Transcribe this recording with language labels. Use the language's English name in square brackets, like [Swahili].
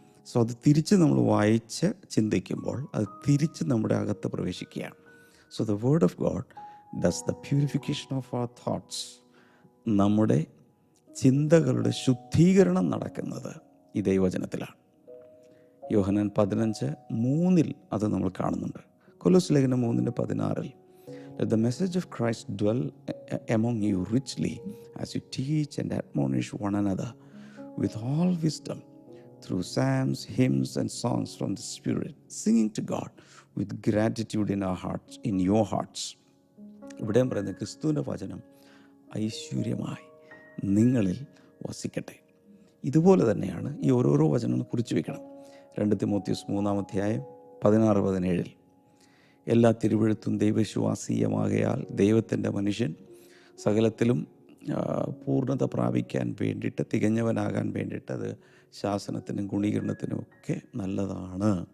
[Malayalam] So അത് തിരിച്ച് നമ്മൾ വായിച്ച് ചിന്തിക്കുമ്പോൾ അത് തിരിച്ച് നമ്മുടെ അകത്ത് പ്രവേശിക്കുകയാണ്. [English] So the word of God does the purification of our thoughts. [Malayalam] നമ്മുടെ ചിന്തകളുടെ ശുദ്ധീകരണം നടക്കുന്നത് ഈ ദൈവവചനത്തിലാണ്. യോഹന്നാൻ 15:3 അത് നമ്മൾ കാണുന്നുണ്ട്. [English] കൊലോസ്യ ലേഖനം 3:16 Let the message of Christ dwell among you richly as you teach and admonish one another with all wisdom through psalms, hymns and songs from the Spirit, singing to God with gratitude in your hearts. [Malayalam] ഇവിടെയും പറയുന്നത് ക്രിസ്തുവിൻ്റെ വചനം ഐശ്വര്യമായി നിങ്ങളിൽ വസിക്കട്ടെ. ഇതുപോലെ തന്നെയാണ് ഈ ഓരോരോ വചനങ്ങൾ കുറിച്ച് വയ്ക്കണം. 2 തിമോത്തിയോസ് 3-ാം അധ്യായം 16-17 എല്ലാ തിരുവെഴുത്തും ദൈവവിശ്വാസീയമാകയാൽ ദൈവത്തിൻ്റെ മനുഷ്യൻ സകലത്തിലും പൂർണ്ണത പ്രാപിക്കാൻ വേണ്ടിയിട്ട്, തികഞ്ഞവനാകാൻ വേണ്ടിയിട്ട് അത് ശാസനത്തിനും ഗുണീകരണത്തിനും ഒക്കെ നല്ലതാണ്.